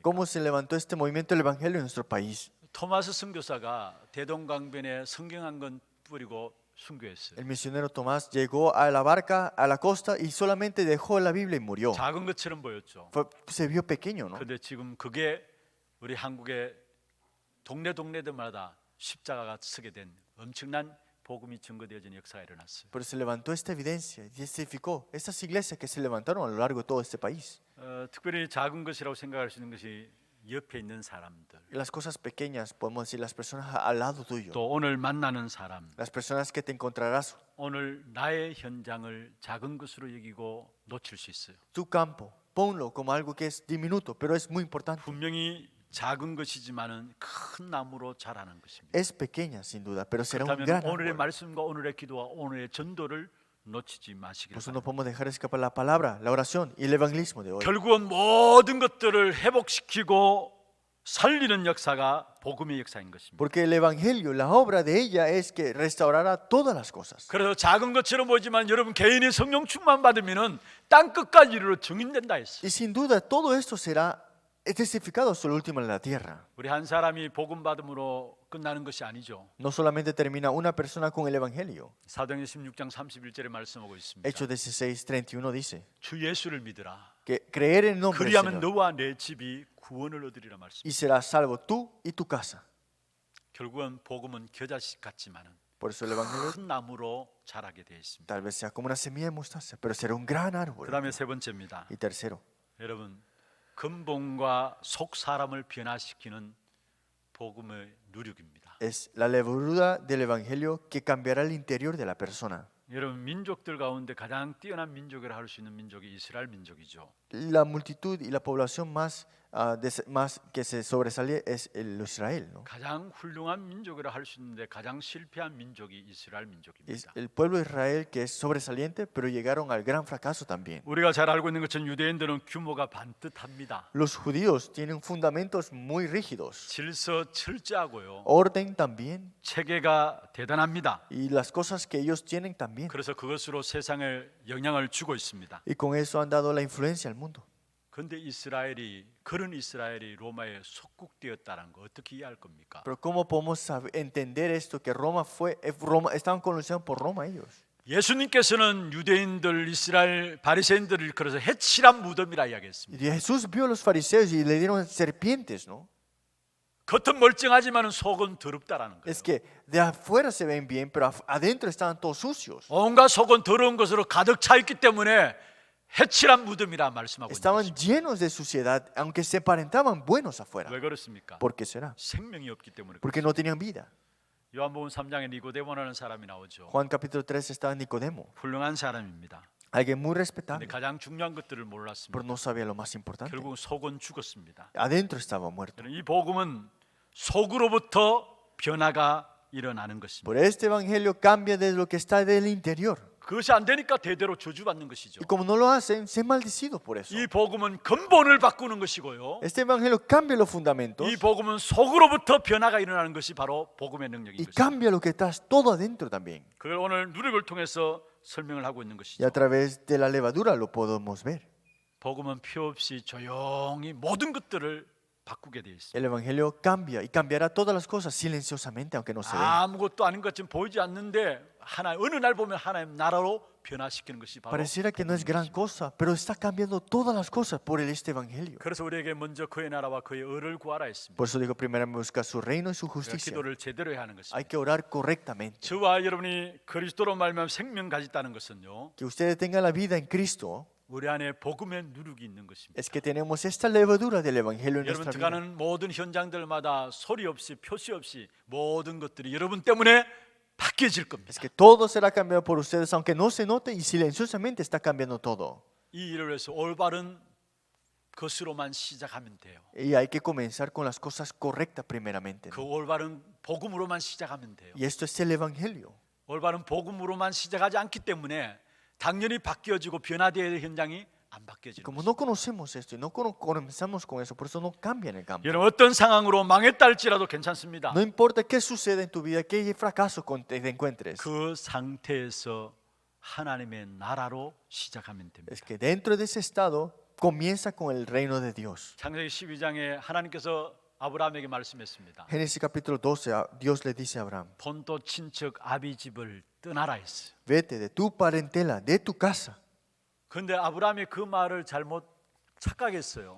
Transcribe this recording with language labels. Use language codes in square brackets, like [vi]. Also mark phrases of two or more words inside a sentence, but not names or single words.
[es] ¿Cómo se levantó este movimiento del evangelio en nuestro país? [ko] 토마스 선교사가 대동강변에 성경 한 권 뿌리고 순교했어요. [es] El misionero Tomás llegó a la barca, a la costa y solamente dejó la Biblia y murió. [ko] 작은 것처럼 보였죠. [es] Se vio pequeño, ¿no? [ko] 그런데 지금 그게 우리 한국의 동네들마다 십자가가 서게 된 엄청난 복음이 증거되어진 역사가 일어났어요. [es] Pero se levantó esta evidencia y testificó estas iglesias que se levantaron a lo largo de todo este país. [ko] 특별히 작은 것이라고 생각할 수 있는 것이 옆에 있는 사람들, [es] Y las cosas pequeñas, podemos decir, las personas al lado tuyo, [ko] 또 오늘 만나는 사람, [es] las personas que te encontrarás, [ko] 오늘 나의 현장을 작은 것으로 여기고 놓칠 수 있어요. [es] tu campo, ponlo como algo que es diminuto, pero es muy importante. [ko] 분명히 작은 것이지만은 큰 나무로 자라는 것입니다. [es] Es pequeña sin duda, pero será un [ko] 그렇다면 [es] gran [ko] 오늘의 [es] árbol. [ko] 말씀과 오늘의 기도와 오늘의 전도를 놓치지 마시길 [es] Por eso no [ko] 바랍니다. [es] podemos dejar escapar la palabra, la oración y el evangelismo de hoy. [ko] 결국은 모든 것들을 회복시키고 살리는 역사가 복음의 역사인 것입니다. [es] Porque el evangelio, la obra de ella es que restaurará todas las cosas. [ko] 그래서 작은 것처럼 보이지만 여러분 개인이 성령 충만 받으면은 땅 끝까지 이르러 증인된다 했어요. [es] Y sin duda todo esto será testificado hasta el último en la tierra. [ko] 우리 한 사람이 복음 받음으로 끝나는 것이 아니죠. [es] No solamente termina una persona con el evangelio. [ko] 사도행전 16장 31절에 말씀하고 있습니다. [es] Hechos 16:31 dice [ko] 주 예수를 믿으라. [es] que creer en el nombre del [ko] 그리하면 [es] Señor [ko] 너와 내 집이 구원을 얻으리라 말씀. [es] y serás salvo tú y tu casa. [ko] 결국은 복음은 겨자씨 같지만은 [es] Por eso el evangelio [ko] 큰 나무로 자라게 되어 있습니다. [es] tal vez sea como una semilla de mostaza, pero será un gran árbol. [ko] 그다음에 세 번째입니다. [es] Y tercero, [ko] 여러분 근본과 속 사람을 변화시키는 복음의 누력입니다. [es] es la levadura del evangelio que cambiará el interior de la persona. [ko] 여러분 민족들 가운데 가장 뛰어난 민족이라 할 수 있는 민족이 이스라엘 민족이죠. [es] La multitud y la población más que se sobresale es el Israel, ¿no? [ko] 가장 훌륭한 민족이라 할 수 있는데 가장 실패한 민족이 이스라엘 [es] Es [ko] 민족입니다. [es] el pueblo de Israel que es sobresaliente, pero llegaron al gran fracaso también. [ko] 우리가 잘 알고 있는 것처럼 유대인들은 규모가 반듯합니다. [es] Los judíos tienen fundamentos muy rígidos, [ko] 질서 철저하고요. [es] orden también, [ko] 체계가 대단합니다. [es] y las cosas que ellos tienen también. [ko] 그래서 그것으로 세상에 영향을 주고 있습니다. [es] Y con eso han dado la influencia al mundo. [ko] 그런데 그런 이스라엘이 로마에 속국되었다는 거 어떻게 이해할 겁니까? [es] Pero ¿cómo podemos entender esto? Que estaban colonizados por Roma ellos. [ko] 예수님께서는 유대인들, 이스라엘 바리새인들을 일컬어서 해칠한 무덤이라 이야기했습니다. [es] Y Jesús vio a los fariseos y le dieron serpientes, ¿no? [ko] 겉은 멀쩡하지만 속은 더럽다라는 거예요. [es] Es que de afuera se ven bien, pero adentro estaban todos sucios. [ko] 온갖 속은 더러운 것으로 가득 차 있기 때문에 해칠한 무덤이라 말씀하고 있는 [es] Estaban [ko] 것입니다. [es] llenos de suciedad, aunque se aparentaban buenos afuera. [ko] 왜 그렇습니까? [es] ¿Por qué será? [ko] 생명이 없기 때문에. [es] Porque no tenían vida. [ko] 요한복음 3장에 니고데모라는 사람이 나오죠. [es] Juan capítulo 3 estaba Nicodemo, [ko] 훌륭한 사람입니다. [es] alguien muy [ko] 근데 [es] respetable, [ko] 가장 중요한 것들을 [es] pero [ko] 몰랐습니다. [es] no sabía lo más importante. [ko] 결국 속은 죽었습니다. [es] Adentro estaba muerto. [ko] 이 복음은 속으로부터 변화가 일어나는 것입니다. [es] Por este evangelio cambia desde lo que está del interior. [ko] 그것이 안 되니까 대대로 저주받는 것이죠. [es] Y como no lo hacen, se han maldecido por eso. [ko] 이 복음은 근본을 바꾸는 것이고요. [es] Este evangelio cambia los fundamentos [ko] 이 복음은 속으로부터 변화가 일어나는 것이 바로 복음의 능력인 [es] y [ko] 것입니다. [es] cambia lo que está todo adentro también. [ko] 그걸 오늘 누룩을 통해서 설명을 하고 있는 [es] Y [ko] 것이죠. [es] a través de la levadura lo podemos ver. [ko] 복음은 표 없이 조용히 모든 것들을 바꾸게 되어 있습니다. [es] El evangelio cambia y cambiará todas las cosas silenciosamente, aunque no se ve. [ko] 아무것도 아닌 것처럼 보이지 않는데 어느 날 보면 하나님 나라로 변화시키는 것이 바로 [es] Pareciera que no es gran cosa, pero está cambiando todas las cosas por este evangelio. [ko] 그래서 우리에게 먼저 그의 나라와 그의 의를 구하라 했습니다. [es] Por eso digo, primeramente buscar su reino y su [ko] 그래서 [es] justicia. [ko] 기도를 제대로 해야 하는 것입니다. [es] Hay que orar correctamente. [ko] 저와 여러분이 그리스도로 말미암아 생명 가졌다는 것은요, [es] Que ustedes tengan la vida en Cristo [ko] 우리 안에 복음의 누룩이 있는 것입니다. [es] es que tenemos esta levadura del evangelio en [ko] 여러분 [es] nuestra vida. [ko] 들어가는 모든 현장들마다 소리 없이 표시 없이 모든 것들이 여러분 때문에 바뀌어질 겁니다. [es] Es que todo será cambiado por ustedes, aunque no se note, y silenciosamente está cambiando todo. [ko] 이 일을 위해서 올바른 것으로만 시작하면 돼요. [es] Y hay que comenzar con las cosas correctas primeramente. [ko] 그 올바른 복음으로만 시작하면 돼요. [es] Y esto es el evangelio. [ko] 올바른 복음으로만 시작하지 않기 때문에 당연히 바뀌어지고 변화되어야 될 현장이 안 [es] Y [ko] 바뀌어지는 [es] como [ko] 거죠. [es] no conocemos esto y no comenzamos con eso, por eso no cambia en el campo. [ko] 여러분 어떤 상황으로 망했다 할지라도 괜찮습니다. [es] No importa qué suceda en tu vida, qué fracaso te encuentres, [ko] 그 상태에서 하나님의 나라로 시작하면 됩니다. [es] es que dentro de ese estado comienza con el reino de Dios. [ko] 창세기 12장에 하나님께서 아브라함에게 말씀했습니다. [es] Génesis capítulo 12, Dios le dice a Abraham, [ko] 본토 친척 아비 집을 떠나라 했어요. [es] vete de tu parentela, de tu casa. [ko] 그런데 아브라함이 그 말을 잘못 착각했어요.